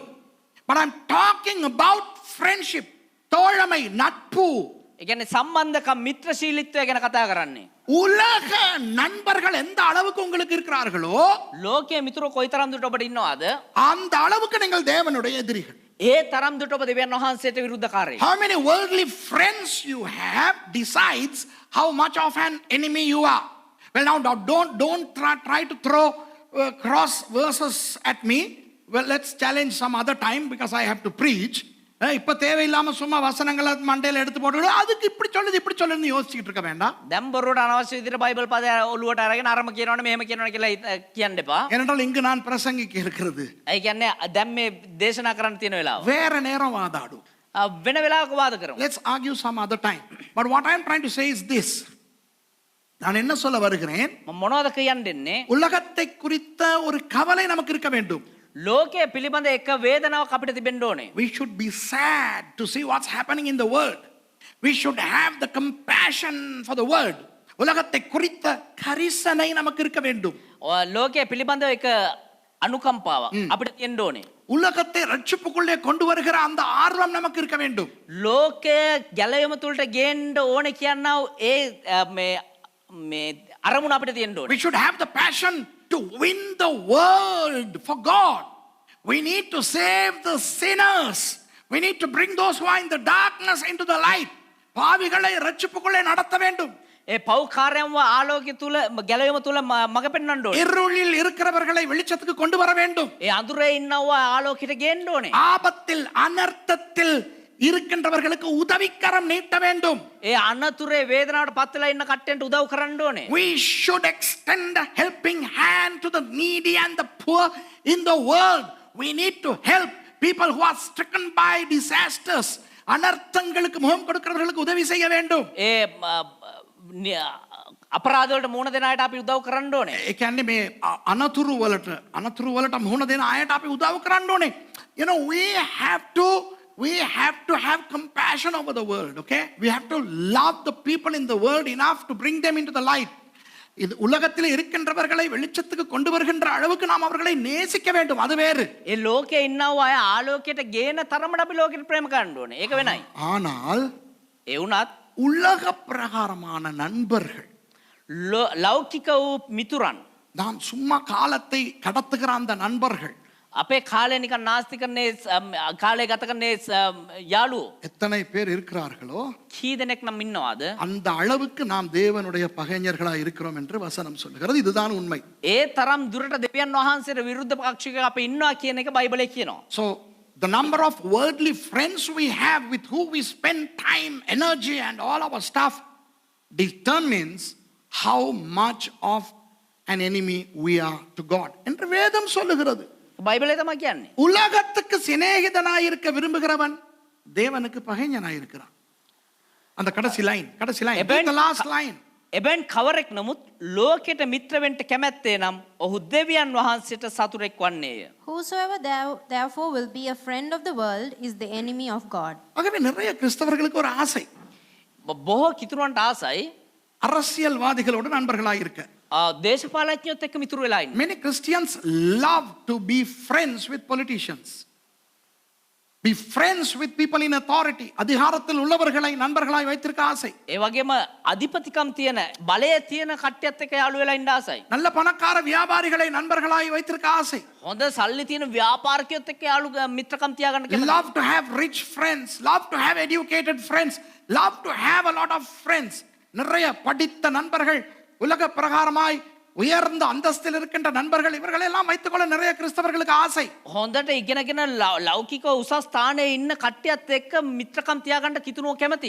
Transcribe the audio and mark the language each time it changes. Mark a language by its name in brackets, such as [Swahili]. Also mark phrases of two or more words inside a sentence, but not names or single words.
[English] But I'm talking about friendship, [Tamil] தோழமை, நட்பு. [Sinhala] ඒ කියන්නේ සම්බන්ධකම් මිත්‍රශීලීත්වය ගැන කතා කරන්නේ. [Tamil] உலக நண்பர்கள் எந்த அளவுக்கு உங்களுக்கு இருக்கிறார்களோ, [Sinhala] ලෝකයේ මිතුරෝ කොයිතරම් දුරට ඔබට ඉන්නවාද [Tamil] அந்த அளவுக்கு நீங்கள் தேவனுடைய எதிரிகள். [Sinhala] ඒ තරම් දුරට ඔබ දෙවියන් වහන්සේට විරුද්ධකාරයෙක්. [English] How many worldly friends you have decides how much of an enemy you are. Well, now don't try to throw cross verses at me. Well, let's challenge some other time because I have to preach. [Tamil] இப்ப தேவையில்லாம சும்மா வசனங்களை மண்டையில எடுத்து போட்டு அதுக்கு இப்படி சொல்லுது யோசிச்சுட்டு இருக்க வேண்டாம். [Sinhala] දැන් බොරුවට අනවශ්‍ය විදිහට බයිබල් පද ඔලුවට අරගෙන අරම කියනවනේ මෙහෙම කියනවනේ කියලා කියන්න එපා. [Tamil] ஏனென்றால் இங்கு நான் பிரசங்கிக்க இருக்கிறது. [Sinhala] ඒ කියන්නේ දැන් මේ දේශනා කරන්න තියෙන වෙලාව. [Tamil] வேற நேரம் வாதாடும். [Sinhala] වෙන වෙලාවක වාද කරමු. [English] Let's argue some other time. But what I am trying to say is this. [Tamil] நான் என்ன சொல்ல வருகிறேன்? [Sinhala] මොනවද කියන්න දෙන්නේ? [Tamil] உலகத்தை குறித்த ஒரு கவலை நமக்கு இருக்க வேண்டும். [Sinhala] ලෝකයේ පිළිබඳ එක වේදනාවක් අපිට තිබෙන්න ඕනේ. [English] We should be sad to see what's happening in the world. We should have the compassion for the world. [Tamil] உலகத்தை குறித்த கரிசனை நமக்கு இருக்க வேண்டும். [Sinhala] ලෝකයේ පිළිබඳ එක අනුකම්පාවක් අපිට තියෙන්න ඕනේ. [Tamil] உலகத்தை ரட்சிப்புக்குள்ளே கொண்டு வருகிற அந்த ஆர்வம் நமக்கு இருக்க வேண்டும். [Sinhala] ලෝකයේ ගැලවීම තුළට ගේන්න ඕනේ කියනවා මේ අරමුණ අපිට තියෙන්න ඕනේ. [English] We should have the passion to win the world for God. We need to save the sinners. We need to bring those who are in the darkness into the light. [Tamil] பாவிகளை ரட்சிப்புக்குள்ளே நடத்த வேண்டும். [Sinhala] ඒ පෞකාරයන්ව ආලෝකය තුල ගැලවීම තුල මඟ පෙන්වන්න ඕනේ. [Tamil] இருளில் இருக்கிறவர்களை வெளிச்சத்துக்கு கொண்டு வர வேண்டும். [Sinhala] ඒ අඳුරේ ඉන්නව ආලෝකයට ගේන්න ඕනේ. [Tamil] ஆபத்தில் அனர்த்தத்தில் இருக்கின்றவர்களுக்கு உதவிக்கரம் நீட்ட வேண்டும். [Sinhala] ඒ අනතුරේ වේදනාවට පත් වෙලා ඉන්න කට්ටියන්ට උදව් කරන්න ඕනේ. [English] We should extend a helping hand to the needy and the poor in the world. We need to help people who are stricken by disasters. [Tamil] அனர்த்தங்களுக்கு முகம் கொடுக்கிறவர்களுக்கு உதவி செய்ய வேண்டும். [Sinhala] ඒ අපරාධ වලට මුහුණ දෙන අයට අපි උදව් කරන්න ඕනේ. ඒ කියන්නේ මේ අනතුරු වලට මුහුණ දෙන අයට අපි උදව් කරන්න ඕනේ. [English] You know, we have to have compassion over the world, okay? We have to love the people in the world enough to bring them into the light. [Tamil] இது உலகத்தில் இருக்கின்றவர்களை வெளிச்சத்துக்கு கொண்டு வருகின்ற அளவுக்கு நாம் அவர்களை நேசிக்க வேண்டும். அது வேறு. [Sinhala] ඒ ලෝකේ ඉන්නව අය ආලෝකයට ගේන තරමට අපි ලෝකෙට ප්‍රේම කරන්න ඕනේ. ඒක වෙනයි. [Tamil] ஆனால் [Sinhala] ඒ වුණත් [Tamil] உலக பிரகாரமான நண்பர்கள், [Sinhala] ලෞකික වූ මිතුරන්, [Tamil] நாம் சும்மா காலத்தை கடத்துகிற அந்த நண்பர்கள் [Sinhala] අපේ කාලය නිකන් නාස්ති කරන්නේ කාලය ගත කරන්නේ යාළුවෝ [Tamil] எத்தனை பேர் இருக்கிறார்களோ [Sinhala] කී දෙනෙක් නම් ඉන්නවද? [Tamil] அந்த அளவுக்கு நாம் தேவனுடைய பகைஞர்களா இருக்கிறோம் என்று வசனம் சொல்லுகிறது. இதுதான் உண்மை. [Sinhala] ඒ තරම් දුරට දෙවියන් වහන්සේට විරුද්ධ පක්ෂිකව අපි ඉන්නවා කියන එක බයිබලයේ කියනවා. [English] So the number of worldly friends we have with who we spend time, energy and all our stuff determines how much of an enemy we are to God. [Tamil] என்று வேதம் சொல்லுகிறது. [Sinhala] බයිබලයේ තමයි කියන්නේ. [Tamil] உலகத்துக்கு சிநேகிதனாய் இருக்க விரும்புகிறவன் தேவனுக்கு பகைஞனாய் இருக்கிறான். அந்த கடைசி லைன் [English] the last line. [Sinhala] එබැන් කවරෙක් නමුත් ලෝකෙට මිත්‍ර වෙන්න කැමැත්තේ නම් ඔහු දෙවියන් වහන්සේට සතුරෙක් වන්නේය. [English] Whosoever therefore will be a friend of the world is the enemy of God. [Tamil] ஆகவே நிறைய கிறிஸ்தவர்களுக்கு ஒரு ஆசை, [Sinhala] බොහෝ කිතුරුවන්ට ආසයි [Tamil] அரசியல்வாதிகளோடு நண்பர்களாய் இருக்க. [Sinhala] දේශපාලඥයොත් එක්ක මිතුරු වෙලා ඉන්න. [English] Many Christians love to be friends with politicians. Be friends with people in authority. [Tamil] அதிகாரத்தில் உள்ளவர்களை நண்பர்களாய் வைத்திருக்க ஆசை. [Sinhala] ඒ වගේම අධිපතිකම් තියෙන බලය තියෙන කට්ටියත් එක්ක යාළු වෙලා ඉන්න ආසයි. [Tamil] நல்ல பணக்கார வியாபாரிகளை நண்பர்களாய் வைத்திருக்க ஆசை. [Sinhala] හොඳ සල්ලි තියෙන ව්‍යාපාරිකයොත් එක්ක යාළු මිත්‍රකම් තියාගන්න කැමතියි. [English] Love to have rich friends, love to have educated friends, love to have a lot of friends. [Tamil] நிறைய படித்த நண்பர்கள், உலக பிரகாரமாய் உயர்ந்த அந்தஸ்தில் இருக்கின்ற நண்பர்கள், இவர்களை எல்லாம் வைத்துக்கொள்ள நிறைய கிறிஸ்தவர்களுக்கு ஆசை. [Sinhala] හොඳට ඉගෙනගෙන ලෞකික උසස් ස්ථානයේ ඉන්න කට්ටියත් එක්ක මිත්‍රකම් තියාගන්න කිතුනුව කැමති.